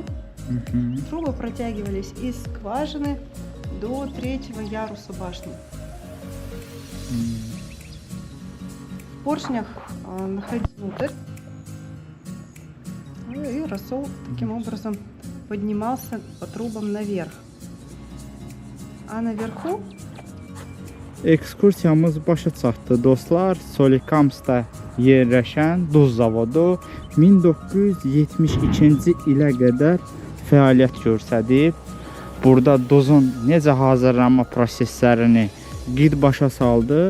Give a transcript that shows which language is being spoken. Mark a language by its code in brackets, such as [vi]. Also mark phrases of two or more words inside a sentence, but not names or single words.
[ru] Трубы протягивались из скважины до 3-го яруса башни. В поршнях находился внутрь, и рассол таким образом поднимался по трубам наверх. А наверху [az] Ekskursiyamız başa çatdı dostlar. Solikamskda yerləşən Duz zavodu 1972-ci ilə qədər fəaliyyət göstərib. Burada duzun necə hazırlanma proseslərini başa saldı.